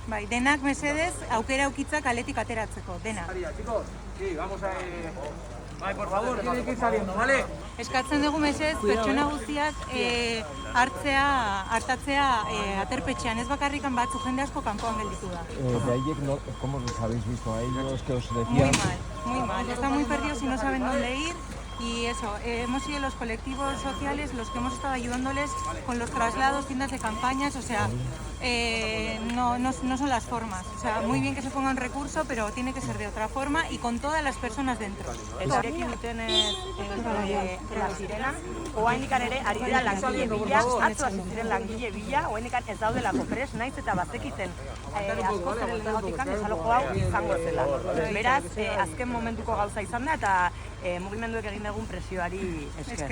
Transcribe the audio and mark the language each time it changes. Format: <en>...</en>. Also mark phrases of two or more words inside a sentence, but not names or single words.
<eu>Bai, denak mesedez aukera ukitza kaletik ateratzeko, denak.</eu> <es>Chicos, sí, vamos a... Bai, por favor, tiene que ir saliendo, ¿vale?</es> <eu>Eskatzen dugu mesedez pertsona guztiak hartatzea aterpetxean, ez bakarrikan batzu jende asko kanpoan gelditu da.</eu> <es>De ayer, ¿cómo los habéis visto a ellos? ¿Qué os decían? Muy mal. Están muy perdidos y no saben dónde ir. Y eso, hemos sido los colectivos sociales los que hemos estado ayudándoles con los traslados, tiendas de campañas, o sea, no son las formas. O sea, muy bien que se ponga un recurso, pero tiene que ser de otra forma y con todas las personas dentro.</es> <eu>Elkarrekin dutenez la sirena, oainikan ere ari dira langile bila, atzo hasi ziren langile bila, oainikan ez daudelako prest, naiz eta bazekiten asko zeren lehenagotikan desalojo hau izango zela. Beraz, azken momentuko gauza izan da eta mugimenduek egin dugun presioari esker.</eu>